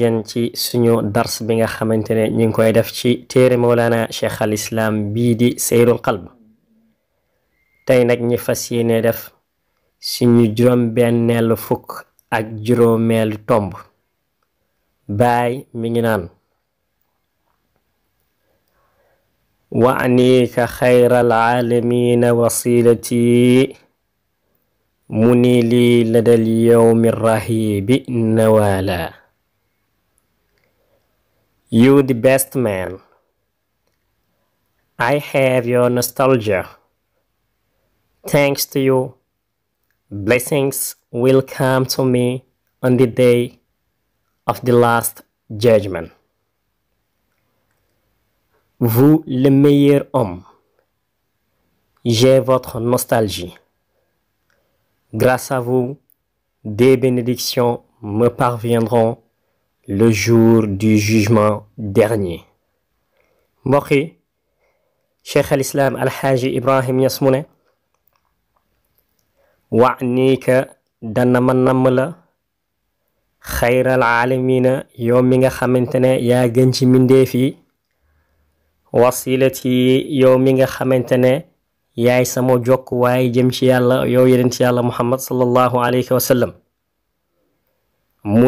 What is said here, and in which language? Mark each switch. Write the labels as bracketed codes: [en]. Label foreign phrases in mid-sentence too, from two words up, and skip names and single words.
[wo] yéen ci suñu dars bi nga xamante ne ñu ngi koy def ci téere Mawlana Cheikh al Islam bii di Seyrul Qalb tey nag ñi fas yéene def suñu juróom-benneelu fukk ak juróomeelu tomb baay mi ngi naan [ar] وعنيك خير العالمين وصيلتي مني لي لدى اليوم الرهيب نوالا. [en] You the best man. I have your nostalgia. Thanks to you, blessings will come to me on the day of the last judgment. [fr] Vous, le meilleur homme, j'ai votre nostalgie. Grâce à vous, des bénédictions me parviendront le jour du jugement dernier. [wo] mbokk yi Cheikh al Islam Alxaaji Ibrahim Ñas mu ne wa'nika dana ma namm la [ar] خير العالمين [wo] yow mi nga xamante ne yaa gën ci mbindeef yi wasilati yow mi nga xamante ne yaay sama jokk waaye jëm ci yàlla yow yeneen ci yàlla Muhammad [ar] صلى الله عليه وسلم [wo] mu